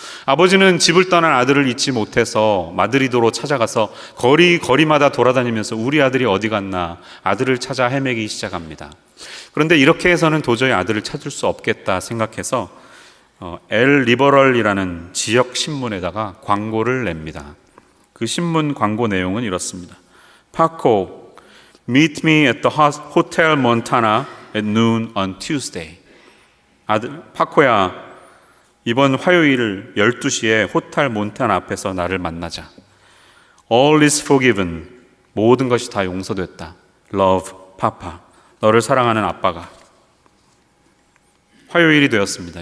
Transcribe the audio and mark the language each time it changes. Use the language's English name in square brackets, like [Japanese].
[Korean] 아버지는 집을 떠난 아들을 잊지 못해서 마드리드로 찾아가서 거리마다 돌아다니면서 우리 아들이 어디 갔나 아들을 찾아 헤매기 시작합니다. 그런데 이렇게 해서는 도저히 아들을 찾을 수 없겠다 생각해서 엘 리버럴이라는 지역 신문에다가 광고를 냅니다. 그 신문 광고 내용은 이렇습니다. [English] 파코, meet me at the Hotel Montana at noon on Tuesday. [Korean] 아들, 파코야, 이번 화요일 12시에 호텔 몬타나 앞에서 나를 만나자. [English] All is forgiven. [Korean] 모든 것이 다 용서됐다. [English] Love, Papa. [Korean] 너를 사랑하는 아빠가. 화요일이 되었습니다.